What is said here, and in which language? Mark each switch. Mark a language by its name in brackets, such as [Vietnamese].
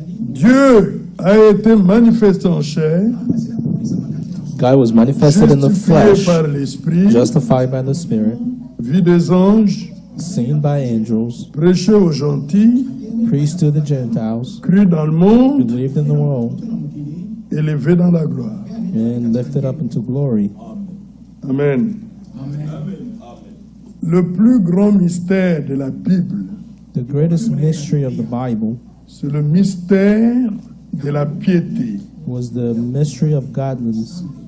[French] Dieu a été manifesté en chair, [English] God was manifested in the [French] justifié [English] flesh, [French] par l'Esprit, [English] justified by the Spirit, [French] vu des anges, [English] seen by angels, [French] prêché aux gentils, [English] preached to the Gentiles, [French] cru dans le monde, [English] believed in the world, [French] élevé dans la gloire. [English] and lifted up into glory. Amen. [French] Le plus grand mystère de la Bible, [English] The greatest mystery of the Bible [French] c'est le mystère de la piété. [English] was the mystery of godliness.